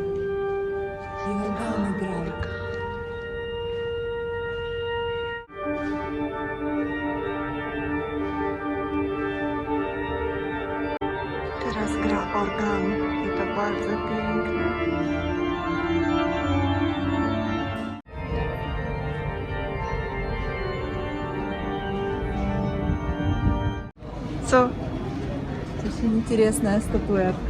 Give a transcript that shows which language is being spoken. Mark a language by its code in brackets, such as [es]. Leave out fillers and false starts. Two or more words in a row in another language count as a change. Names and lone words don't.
[ru] И орган играет. [pl] Teraz gra organ i to bardzo piękne. Co? [ru] Очень интересная статуэтка.